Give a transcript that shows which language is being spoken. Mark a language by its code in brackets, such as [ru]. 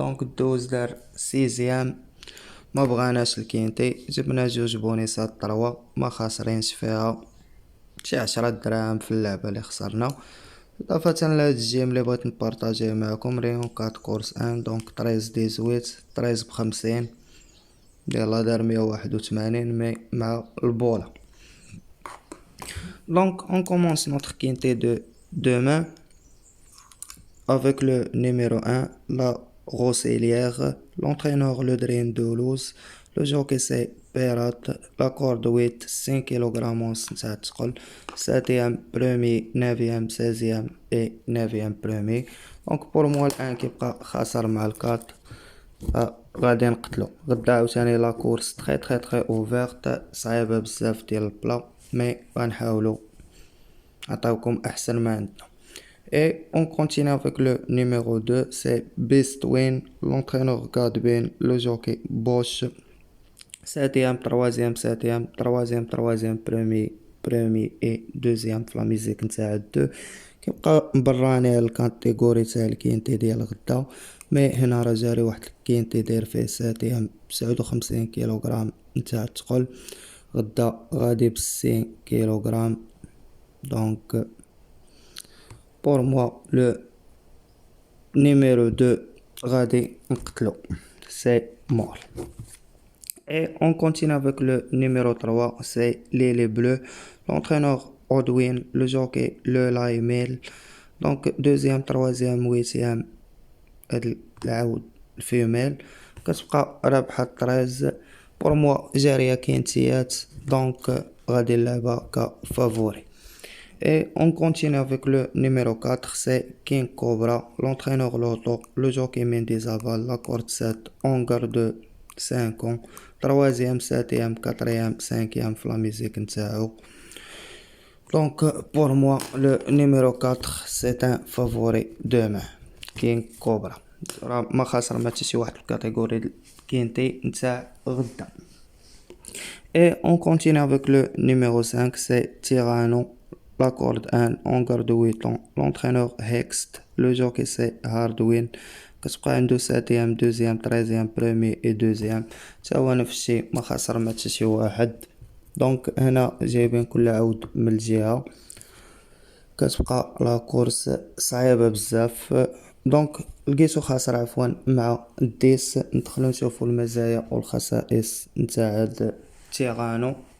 [ar] الدوز دار سيزيام، ما بغاناش الكينتي، جبنا جوج بونيسات طروا ما خاسرينش فيها، شي 10 دراهم في اللعبة اللي خسرنا. إضافة لهاد الجيم اللي بغيت نبارطاجيه معكم ريون 4 كورس ان 13 18 13 ب50 يلا دار 181 مي مع البولا. [fr] On commence notre quintet de demain avec le numéro 1, la Rosselière, l'entraîneur le Drain Doulouse, le jockey c'est Perat, la corde 8, 5 kg en [ar] تقل [fr] 7e, 1er, 9e, 16e et 9e premier. Pour moi [ar] الان كيبقى خاسر مع الكات، غادي نقتلو. غدا عاوتاني لا كورس تري اوفيرت، صعيبة بزاف ديال البلا، مي غنحاولو نعطيوكم احسن ما عندنا. [fr] Et on continue avec le numéro 2, c'est Beast Win, l'entraîneur Gadbin, le jockey Bosch, 7e, 3e, 7e, 3e, 3e, premier et deuxième [ar] في لا ميزيك نتاع [fr] 2. [ar] كيبقى مبراني الكاتيجوري تاع الكينتي ديال غدا، مي هنا راه جاري واحد الكينتي داير فيه 7 59 كيلوغرام نتاع الثقل، غدا غادي ب60 كيلوغرام. [fr] pour moi le numéro 2 [ar] غادي نقتلو، [fr] c'est mort. Et on continue avec le numéro 3, c'est l'Aile Bleu, l'entraîneur Odwin, le jockey le Laimel. Deuxième, troisième, huitième [ar] العاود الفيميل كتبقى رابحة 13. [fr] pour moi [ar] جارية كينتيات، غادي نلعبها كفافوري. [fr] Et on continue avec le numéro 4, c'est King Cobra, l'entraîneur Loto, le jockey Mendizaval, la corde 7, on garde 5 ans, 3e, 7e, 4e, 5e في la musique [ar] نتاعو. [fr] pour moi le numéro 4 c'est un favori demain, King Cobra. [ar] راه ما خاسر ما حتى شي واحد في الكاتيجوري كينتي نتاع غدا. [fr] Et on continue avec le numéro 5, c'est Tyranno, la corde 1, on garde 8 ans, l'entraîneur Hext, le jockey c'est Hardwin. [ar] كتبقى عنده 7e 2e 13e [fr] premier et deuxième، [ar] تا هو نفس الشيء ما خسر ما حتى شي واحد. هنا جايبين كل عود من الجهة، كتبقى لا كورس صعيبة بزاف. لقيتو خاسر عفوا مع الديس. ندخلو نشوفو المزايا والخصائص نتاع هاد تيغانو.